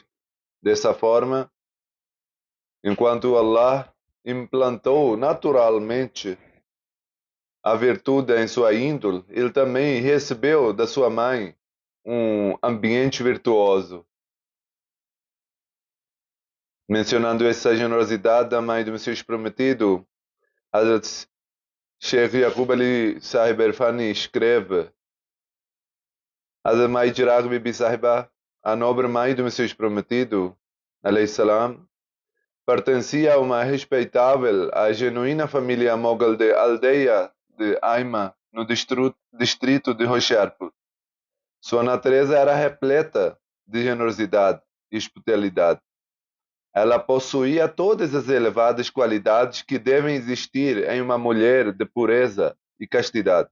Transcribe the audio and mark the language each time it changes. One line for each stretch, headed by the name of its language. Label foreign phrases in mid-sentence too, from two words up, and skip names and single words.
Portuguese: Dessa forma, enquanto Allah implantou naturalmente a virtude em sua índole, ele também recebeu da sua mãe um ambiente virtuoso. Mencionando essa generosidade da mãe do Messias Prometido, Hazrat Sheikh Yaqub Ali Sahib Irfani escreve: Hazrat Mai Chirag Bibi Sahiba, a nobre mãe do Messias Prometido,
Arabic: alayhi salam,
Portuguese: pertencia a uma respeitável, a genuína família mogul de aldeia de Aima, no distrito de Hoshiarpur. Sua natureza era repleta de generosidade e hospitalidade. Ela possuía todas as elevadas qualidades que devem existir em uma mulher de pureza e castidade.